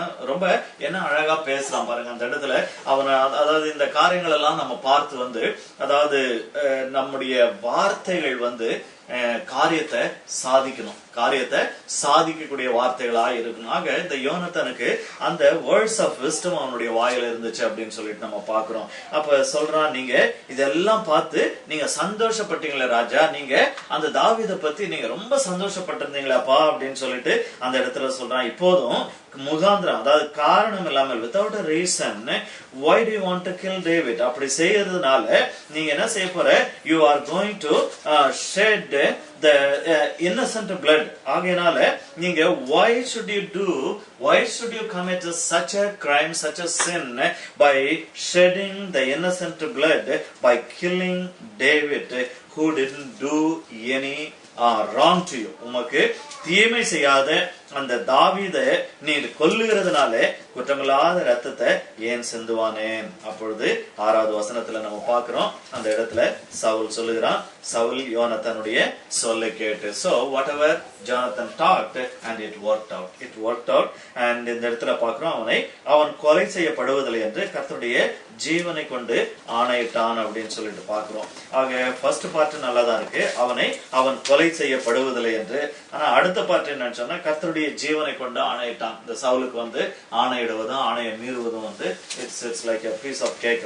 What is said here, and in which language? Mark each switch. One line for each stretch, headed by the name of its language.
Tamil: ரொம்ப என்ன அழகா பேசலாம் பாருங்க அந்த இடத்துல. அவன் அதாவது இந்த காரியங்கள் எல்லாம் நம்ம பார்த்து அதாவது நம்முடைய வார்த்தைகள் காரியத்தை சாதிக்கணும், காரியத்தை சாதிக்கக்கூடிய வார்த்தைகளா இருக்கணும். ஆக இந்த யோனத்தானுக்கு அந்த வேர்ட்ஸ் ஆஃப் விஸ்டம் அவனுடைய வாயில இருந்துச்சு அப்படின்னு சொல்லிட்டு நம்ம பாக்குறோம். அப்ப சொல்றான், நீங்க இதெல்லாம் பார்த்து நீங்க சந்தோஷப்பட்டீங்களே ராஜா, நீங்க அந்த தாவீதை பத்தி நீங்க ரொம்ப சந்தோஷப்பட்டிருந்தீங்களாப்பா அப்படின்னு சொல்லிட்டு அந்த இடத்துல சொல்றான். இப்போதும் முகாந்திரம், அதாவது காரணம் இல்லாமல்,
English: without a reason, why do you want to kill David?
Tamil: அப்படி செய்யறதுனால நீங்க என்ன செய்ய போற,
English: you are going to shed the innocent blood.
Tamil: ஆகையினால நீங்க
English: why should you commit such a crime, such a sin by shedding the innocent blood, by killing David who didn't do any wrong to you?
Tamil: உமக்கு தீமை செய்யாத அந்த தாவீதை நீர் கொல்லுகிறதுனாலே குற்றமில்லாத ரத்தத்தை ஏன் சிந்துவானேன்? அப்பொழுது 6வது வசனத்துல நம்ம பார்க்கிறோம், அந்த இடத்துல சவுல் சொல்லுகிறான், சவுல் யோனத்தானுடைய சொல்லை கேட்டு.
English: So whatever Jonathan talked and it worked out.
Tamil: And இந்த இடத்துல பார்க்கிறோம், அவன் கொலை செய்யப்படுவதில்லை என்று கர்த்தருடைய ஜீவனை கொண்டு ஆணையிட்டான் அப்படின்னு சொல்லிட்டு பார்க்கிறோம். ஆக ஃபர்ஸ்ட் பார்ட் நல்லாதான் இருக்கு, அவன் கொலை செய்யப்படுவதில்லை என்று. ஆனா அடுத்த பார்ட் என்னன்னு சொன்னா, கர்த்தருடைய ஜீவனை கொண்டு ஆணையிட்டான். இந்த சவுலுக்கு ஆணையிடுவதும் ஆணையை மீறுவதும்
English: It's like a piece of cake.